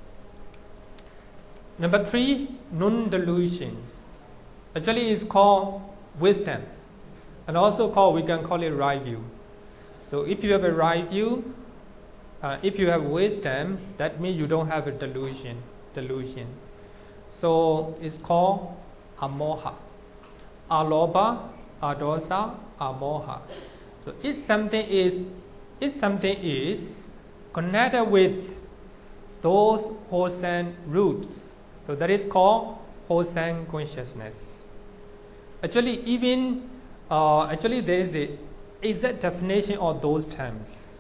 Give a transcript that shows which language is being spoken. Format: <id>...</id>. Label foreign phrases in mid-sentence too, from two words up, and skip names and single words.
<en>Number 3, non-delusions. Actually, it's called wisdom, and also we can call it right view. So if you have a right view, if you have wisdom, that means you don't have a delusion. So it's called</en> <pi>amoha, aloba, adosa, amoha.</pi> <en>So if something is connected with those wholesome roots, so that is called wholesome consciousness. Actually, even there is a exact definition of those terms.</en>